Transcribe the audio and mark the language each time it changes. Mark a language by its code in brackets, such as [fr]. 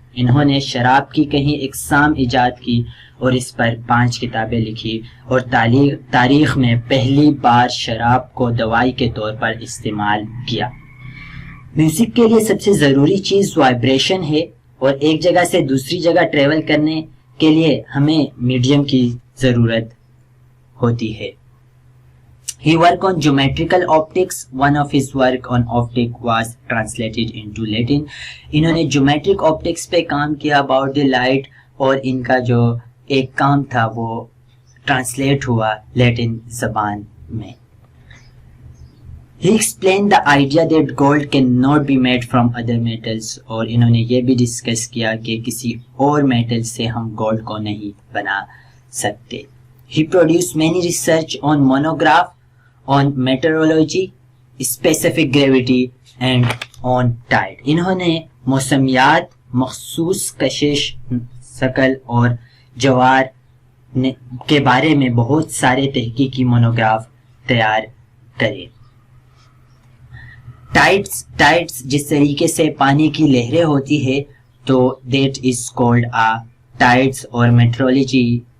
[ur] انہوں نے شراب کی کئی اقسام ایجاد کی اور اس پر 5 کتابیں لکھی اور تاریخ میں پہلی بار شراب کو دوائی کے طور پر استعمال کیا. میوزک کے لیے سب سے ضروری چیز وائبریشن ہے اور ایک جگہ سے دوسری جگہ ٹریول کرنے کے لیے ہمیں میڈیم کی ضرورت ہوتی ہے. [en] He worked on geometrical optics. One of his work on optic was translated into Latin. [ur] انہوں نے geometric optics پہ کام کیا [en] about the light [ur] اور ان کا جو ایک کام تھا وہ ٹرانسلیٹ ہوا لیٹن زبان میں. [en] He explained the idea that gold cannot be made from other metals. [ur] اور انہوں نے یہ بھی ڈسکس کیا کہ کسی اور میٹل سے ہم گولڈ کو نہیں بنا سکتے. [en] He produced many research on monograph, on meteorology, specific gravity and on tide. [ur] انہوں نے موسمیات، مخصوص کشش شکل اور جوار کے بارے میں بہت سارے تحقیقی مونوگراف تیار کرے. ٹائڈس جس طریقے سے پانی کی لہریں ہوتی ہے تو [en] That is called tides. [ur] اور میٹرولوجی